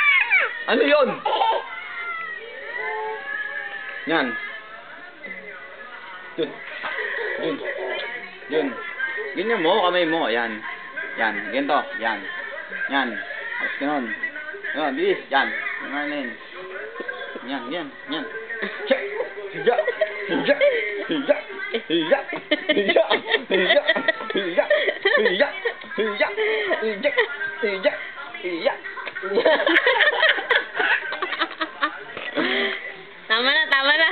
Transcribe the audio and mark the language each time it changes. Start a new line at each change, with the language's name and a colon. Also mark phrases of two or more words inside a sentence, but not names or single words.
Filipino: Ano yun? Yan. Yun. Yun. Yun. Ganyan mo, kamay mo. Yan. Yan. Ganito. Yan. Yan. Tapos ganun. Ganun, bilis. Yan. Yan. Yan. Yan. Yan. Hiya! Hiya! Hiya! Hiya! Hiya! Hiya! Hiya! Hiya! Hiya! Hiya! Hiya! Hiya! Hiya! Tama na, tama na.